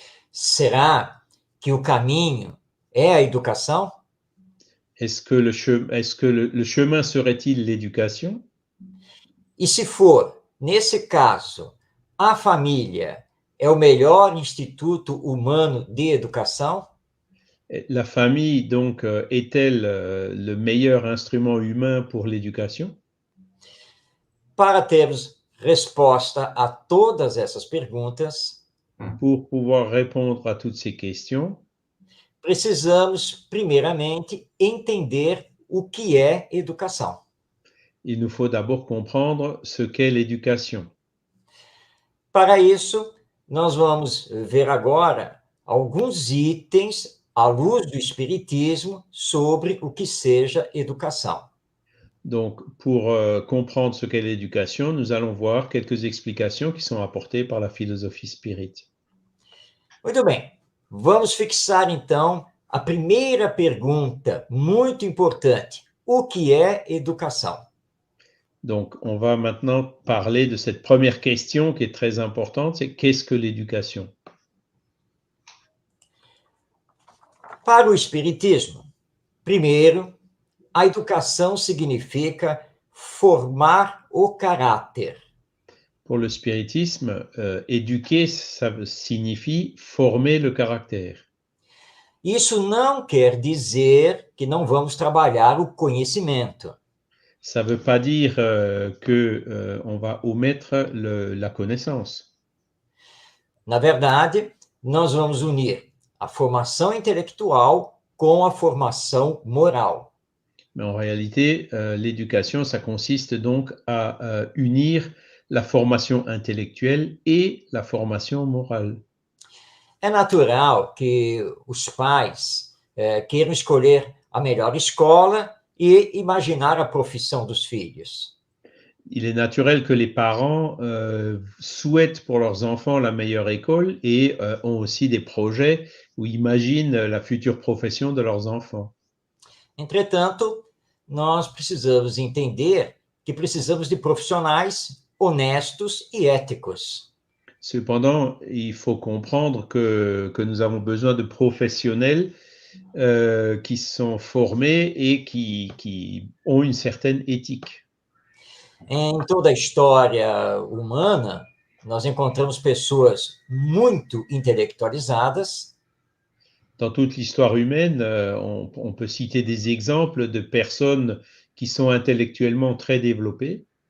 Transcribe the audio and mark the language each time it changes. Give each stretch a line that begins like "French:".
Portuguese: Será que o caminho é a educação?
French: Est-ce que le chemin serait-il l'éducation?
Portuguese: E se for, nesse caso, a família é o melhor instituto humano de educação?
French: La famille, donc, est-elle le meilleur instrument humain pour l'éducation?
Portuguese: Para termos resposta a todas essas perguntas,
French: Pour pouvoir répondre à toutes ces questions,
Portuguese: precisamos, primeiramente, entender o que é educação.
French: il nous faut d'abord comprendre ce qu'est l'éducation.
Portuguese: Para isso, nós vamos ver agora alguns itens à luz do Espiritismo sobre o que seja educação.
French: Donc, pour comprendre ce qu'est l'éducation, nous allons voir quelques explications qui sont apportées par la philosophie spirit.
Portuguese: Muito bem, vamos fixar então a primeira pergunta, muito importante: o que é educação?
French: Donc, on va maintenant parler de cette première question qui est très importante, c'est qu'est-ce que l'éducation?
Portuguese: Para o Espiritismo, primeiro, a educação significa formar o caráter.
French: Pour le spiritisme, éduquer, ça signifie former le caractère.
Portuguese: Isso não quer dizer que não vamos trabalhar o conhecimento.
French: Ça ne veut pas dire qu'on va omettre la connaissance.
Portuguese: Na verdade, nós vamos unir a formação intelectual com a formação moral.
French: Mais en réalité, l'éducation, ça consiste donc à unir la formation intellectuelle et la formation morale.
Portuguese: É natural que os pais queiram escolher a melhor escola e imaginar a profissão dos filhos.
French: Il est naturel que les parents souhaitent pour leurs enfants la meilleure école et ont aussi des projets où imaginent la future profession de leurs enfants.
Portuguese: Entretanto, nós precisamos entender que precisamos de profissionais honestos e éticos.
French: Cependant, il faut comprendre que nous avons besoin de professionnels qui sont formés et qui ont une certaine éthique.
Portuguese: Em toda a história humana, nós encontramos pessoas muito intelectualizadas.
French: Dans toute l'histoire humaine, on peut citer des exemples de personnes qui sont intellectuellement très développées,